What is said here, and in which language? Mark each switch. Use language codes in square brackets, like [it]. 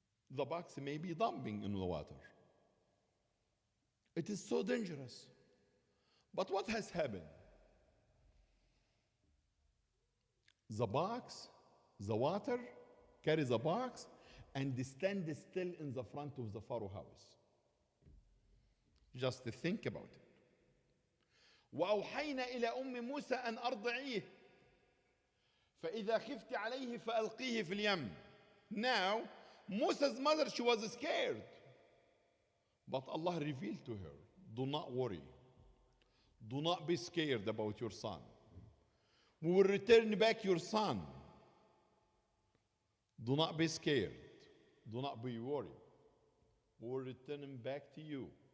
[en] The box may be dumping in the water. It is so dangerous. But what has happened? The box, the water, carries the box and stand still in the front of the Pharaoh house. Just think about it. [ar] وأوحينا إلى أم موسى أن أرضعيه فإذا خفت عليه فألقيه في اليم. [en] Now, Musa's mother, she was scared. But Allah revealed to her, do not worry. Do not be scared about your son. We will return back your son. Do not be scared. Do not be worried. We will return him back to you.